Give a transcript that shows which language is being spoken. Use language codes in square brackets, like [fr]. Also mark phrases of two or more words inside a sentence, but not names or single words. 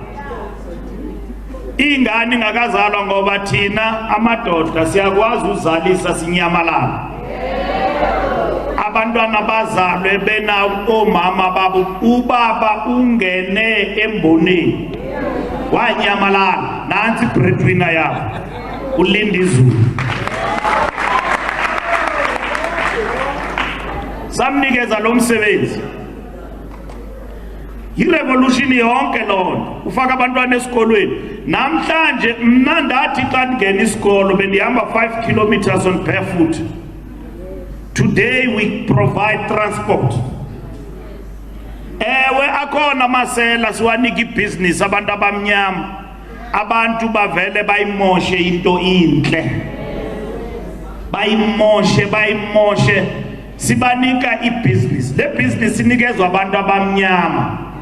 [zu] ingane ingakazalwa ngoba thina amadoda siyakwazi uzalisa sinyamalala abantwana bazalwe bena omama babo ubaba ungene emboneni wanyamalala nansi breadwinner yabo ulinda izulu [xh] samnikeza lo msebenzi irevolution yonke lona ufaka abantwana esikolweni namhlanje mna ndathi xa ndingena isikolo bendihamba 5 [en] kilometers on barefoot. Today we provide transport. [xh] Ewe akhona masela siwanika ibusiness abantu abamnyama abantu bavele bayimoshe into inhle bayimoshe sibanika ibusiness le business inikezwa abantu abamnyama